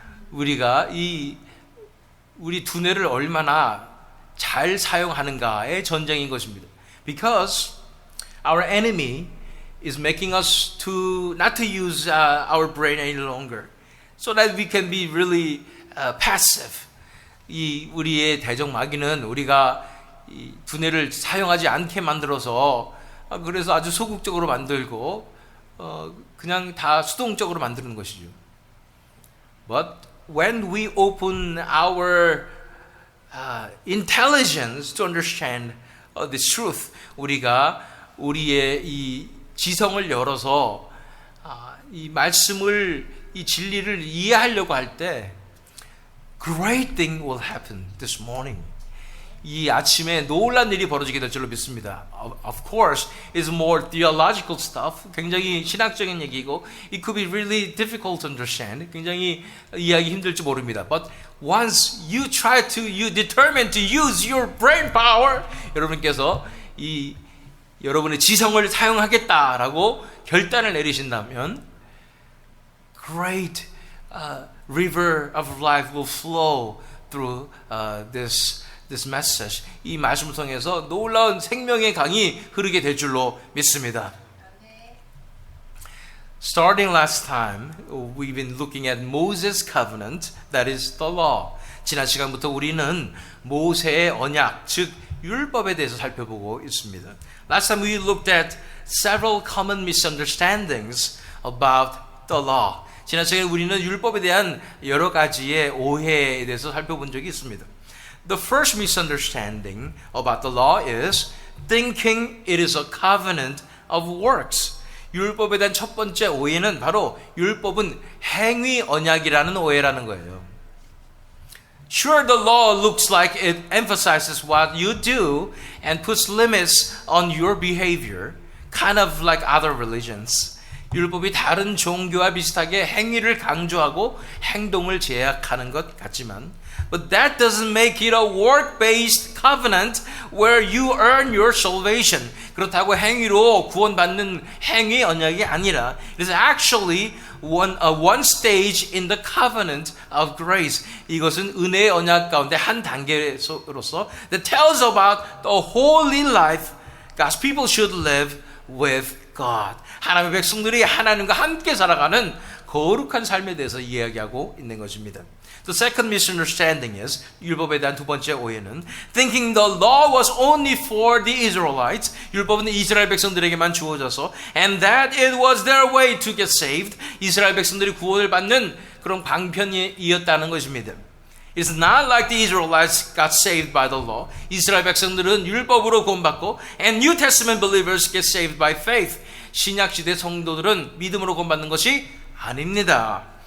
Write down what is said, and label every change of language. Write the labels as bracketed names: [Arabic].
[Korean] 우리가 우리 두뇌를 얼마나 잘 사용하는가의 전쟁인 것입니다. [English] Because our enemy is making us to not to use our brain any longer, so that we can be really passive. [Korean] 우리의 대적 마귀는 우리가 이 두뇌를 사용하지 않게 만들어서 그래서 아주 소극적으로 만들고 그냥 다 수동적으로 만드는 것이죠. [English] But when we open our intelligence to understand this truth, [Korean] 우리가 우리의 이 지성을 열어서 이 말씀을 이 진리를 이해하려고 할 때 [English] great thing will happen this morning. [Korean] 이 아침에 놀란 일이 벌어지게 될 줄로 믿습니다. [English] Of course, it's more theological stuff. [Korean] 굉장히 신학적인 얘기고, [English] it could be really difficult to understand. [Korean] 굉장히 이해하기 힘들지 모릅니다. [English] But once you determine to use your brain power, [Korean] 여러분께서 여러분의 지성을 사용하겠다라고 결단을 내리신다면, [English] great river of life will flow through this message. [Korean] 이 말씀을 통해서 놀라운 생명의 강이 흐르게 될 줄로 믿습니다. [English] Starting last time, we've been looking at Moses' covenant, that is the law. [Korean] 지난 시간부터 우리는 모세의 언약, 즉 율법에 대해서 살펴보고 있습니다. [English] Last time we looked at several common misunderstandings about the law. [Korean] 지난 시간에 우리는 율법에 대한 여러 가지의 오해에 대해서 살펴본 적이 있습니다. [English] The first misunderstanding about the law is thinking it is a covenant of works. [Korean] 율법에 대한 첫 번째 오해는 바로 율법은 행위 언약이라는 오해라는 거예요. [English] Sure, the law looks like it emphasizes what you do and puts limits on your behavior, kind of like other religions. [Korean] 율법이 다른 종교와 비슷하게 행위를 강조하고 행동을 제약하는 것 같지만 [English] But that doesn't make it a work-based covenant where you earn your salvation. [Korean] 그렇다고 행위로 구원받는 행위 언약이 아니라 [English] it is actually one stage in the covenant of grace. [Korean] 이것은 은혜의 언약 가운데 한 단계로서 [English] that tells about the holy life God's people should live with God. [Korean] 하나님의 백성들이 하나님과 함께 살아가는 거룩한 삶에 대해서 이야기하고 있는 것입니다. [English] The second misunderstanding is, [Korean] 율법에 대한 두 번째 오해는 [English] thinking the law was only for the Israelites, [Korean] 율법은 이스라엘 백성들에게만 주어져서 [English] and that it was their way to get saved, [Korean] 이스라엘 백성들이 구원을 받는 그런 방편이었다는 것입니다. [English] It's not like the Israelites got saved by the law. [Korean] 이스라엘 백성들은 율법으로 구원받고 [English] and New Testament believers get saved by faith. [Korean] 신약 시대 성도들은 믿음으로 구원받는 것이 아닙니다.